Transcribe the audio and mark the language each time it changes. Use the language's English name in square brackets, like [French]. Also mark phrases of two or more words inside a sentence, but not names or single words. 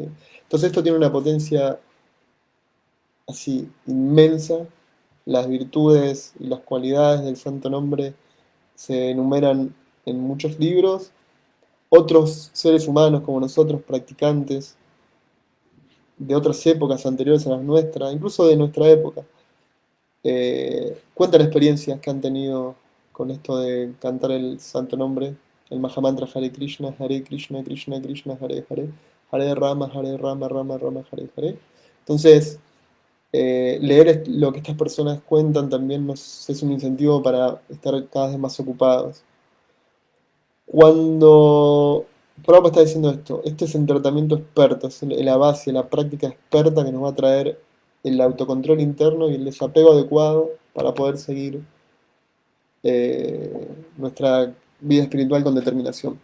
[Spanish] Entonces esto tiene una potencia así inmensa, las virtudes y las cualidades del santo nombre se enumeran en muchos libros. Otros seres humanos como nosotros, practicantes de otras épocas anteriores a las nuestras, incluso de nuestra época, cuentan experiencias que han tenido con esto de cantar el santo nombre, el Mahamantra [Sanskrit] हरे कृष्ण कृष्ण कृष्ण हरे हरे हरे राम राम राम हरे हरे. [Spanish] Entonces, leer lo que estas personas cuentan también nos es un incentivo para estar cada vez más ocupados. Cuando Prabhupada está diciendo esto, este es el tratamiento experto, es la base, la práctica experta que nos va a traer el autocontrol interno y el desapego adecuado para poder seguir nuestra vida espiritual con determinación.